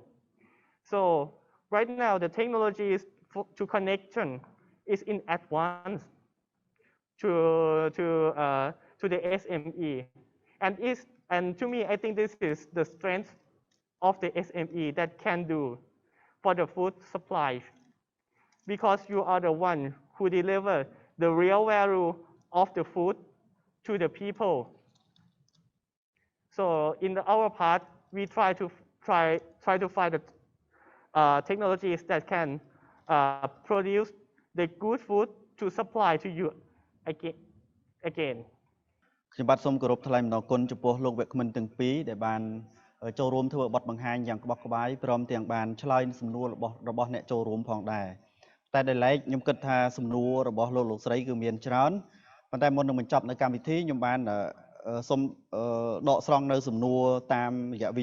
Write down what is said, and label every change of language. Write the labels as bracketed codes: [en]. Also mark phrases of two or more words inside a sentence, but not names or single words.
[en] So right now the technologies to connection is in advance to the SME, and to me I think this is the strength of the SME that can do for the food supply, because you are the one who deliver the real value of the food to the people. So in our part, we try to find the technologies that can produce the good food to supply to you again. [km] ខ្ញុំបាទសូមគោរពថ្លែងអំណរគុណចំពោះលោកវគ្គមិនទាំងពីរដែលបានចូលរួមធ្វើបទបង្ហាញយ៉ាងក្បោះក្បាយព្រមទាំងបានឆ្លើយសំណួររបស់អ្នកចូលរួមផងដែរតែដែលឡែកខ្ញុំគិតថាសំណួររបស់លោកស្រីគឺមានច្រើនប៉ុន្តែមុននឹងបញ្ចប់នៅកម្មវិធីខ្ញុំបានសូមដកស្រង់នៅសំណួរតាមរយៈ